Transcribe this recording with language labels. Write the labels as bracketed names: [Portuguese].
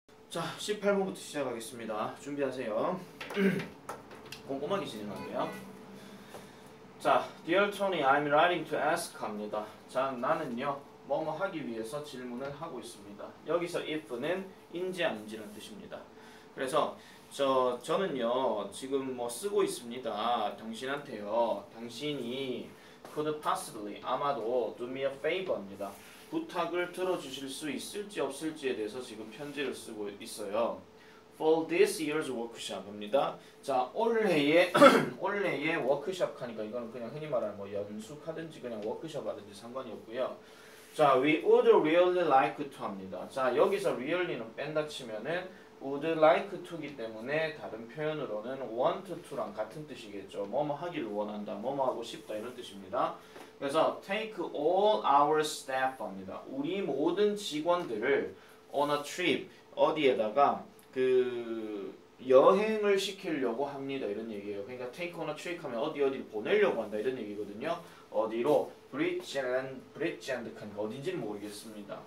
[Korean] 자, 18번부터 시작하겠습니다. 준비하세요. 꼼꼼하게 진행할게요. 자, [English] Dear Tony, I'm writing to ask [Korean] 합니다. 자, 나는요, 뭐뭐 하기 위해서 질문을 하고 있습니다. 여기서 if는 인지 아닌지는 뜻입니다. 그래서 저는요, 지금 뭐 쓰고 있습니다. 당신한테요, 당신이 [English] could possibly, [Korean] 아마도 [English] do me a favor입니다. [Korean] 부탁을 들어주실 수 있을지 없을지에 대해서 지금 편지를 쓰고 있어요. [English] For this year's workshop입니다. [Korean] 자, 올해의 워크숍 하니까 이거는 그냥 흔히 말하는 뭐 연수하든지 그냥 워크숍 하든지 상관이 없고요. [English] 자, we would really like to [Korean] 합니다. 자, 여기서 really는 뺀다 치면은 [English] would like to [Korean] 이기 때문에 다른 표현으로는 [English] want to [Korean] 랑 같은 뜻이겠죠. 뭐뭐 하기를 원한다, 뭐뭐 하고 싶다 이런 뜻입니다. [English] 그래서 take all our staff [Korean] 합니다. 우리 모든 직원들을 [English] on a trip [Korean] 어디에다가 그 여행을 시키려고 합니다 이런 얘기예요. 그러니까 [English] take on a trip [Korean] 하면 어디를 보내려고 한다 이런 얘기거든요. 어디로? Bridgeland 그러니까 어딘지는 모르겠습니다.